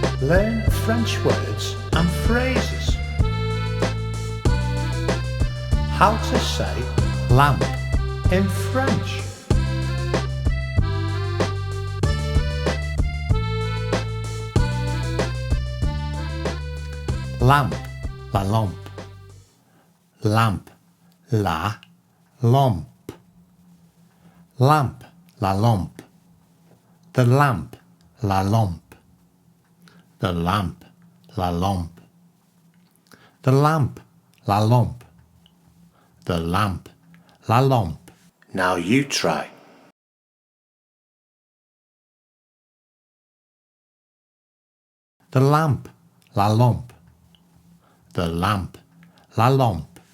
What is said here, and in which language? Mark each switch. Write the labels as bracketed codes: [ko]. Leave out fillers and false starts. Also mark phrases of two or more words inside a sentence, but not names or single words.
[en] Learn French words and phrases. How to say lamp in French. [fr] Lamp, la lampe. Lamp, la lampe. Lamp, la lampe. [en] The lamp, [fr] la lampe. [en] The lamp, [fr] la lampe. [en] The lamp, [fr] la lampe. [en] The lamp, [fr] la lampe. [en] Now you try. The lamp, [fr] la lampe. [en] The lamp, [fr] la lampe.